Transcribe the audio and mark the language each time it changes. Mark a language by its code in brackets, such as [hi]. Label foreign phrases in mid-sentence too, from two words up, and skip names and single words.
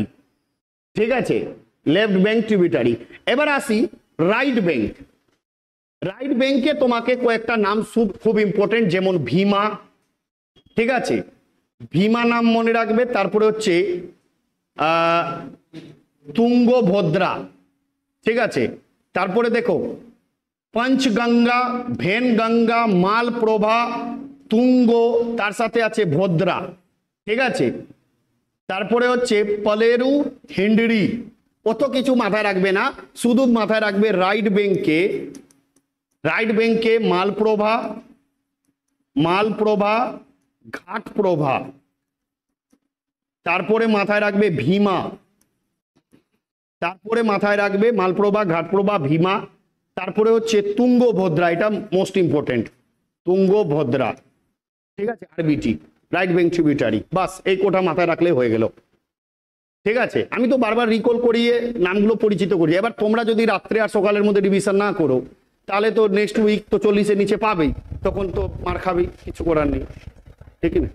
[bn] ঠিক আছে, [en] left bank tributary. [bn] এবার আসি [en] right bank. right bank [bn] তোমাকে কয়েকটা নাম খুব ইম্পর্টেন্ট, যেমন ভীমা। ঠিক আছে, ভীমা নাম মনে রাখবে। তারপরে হচ্ছে তুঙ্গভদ্রা। ঠিক আছে, তারপরে দেখো पंचगंगा, भेनगंगा, मालप्रभा, तुंग, তার সাথে আছে ভদ্রা। [hi] ठीक है, [bn] তারপরে হচ্ছে পলেরু, হিণ্ডরী। কত কিছু মাথায় রাখবে না, শুধু মাথায় রাখবে [en] right bank [bn] মালপ্রভা, মালপ্রভা, ঘাটপ্রভা। তারপরে মাথায় রাখবে ভীমা, তারপরে মাথায় রাখবে মালপ্রভা, ঘাটপ্রভা, ভীমা। তারপরে হচ্ছে তুঙ্গভদ্রা, এটা [en] most important, [bn] তুঙ্গভদ্রা। ঠিক আছে, আরবিটি। [en] right bank tributary, [bn] বাস এই কোটা মাথায় রাখলে হয়ে গেল। ঠিক আছে, আমি তো বারবার রিকল করিয়ে নামগুলো পরিচিত করি। এবার তোমরা যদি রাত্রে আর সকালের মধ্যে রিভিশন না করো তাহলে তো [en] next week [bn] তো 40-এর নিচে পাবেই, তখন তো মার খাবি, কিছু করার নেই, ঠিক না?